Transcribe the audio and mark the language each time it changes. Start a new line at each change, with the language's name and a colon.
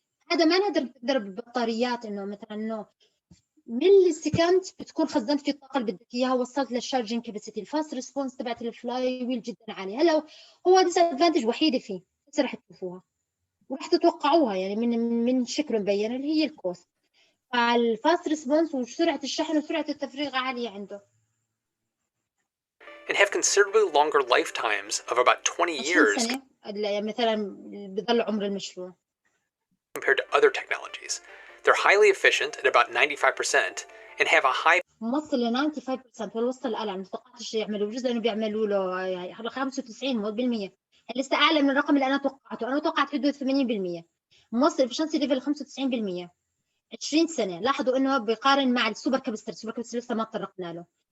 Arabic: هذا ما نقدر بالبطاريات انه مثلا انه ملي سكند بتكون خزنت في الطاقه اللي بدك اياها، وصلت للشارجنج كاباسيتي. الفاست ريسبونس تبعت الفلاي ويل جدا عالي. هلا هو ديس ادفانتج وحيده فيه، بس رح تشوفوها ورح تتوقعوها يعني من شكله مبين اللي هي الكوست. فالفاست ريسبونس وسرعه الشحن وسرعه التفريغ عاليه عنده.
English: And have considerably longer lifetimes of about 20 years
Arabic: سنة مثلا بضل عمر المشروع
English: compared to other technologies. They're highly efficient at about 95% and have a high
Arabic: موصل ل 95%. والوصل الأعلى ما توقعتش يعملوا جزء انه بيعملوا له يعني 95% لسه اعلى من الرقم اللي انا توقعته. انا توقعت حدود 80%. موصل efficiency ليفل 95%. 20 سنة. لاحظوا انه بيقارن مع السوبر كابستر. السوبر كابستر لسه ما تطرقنا له.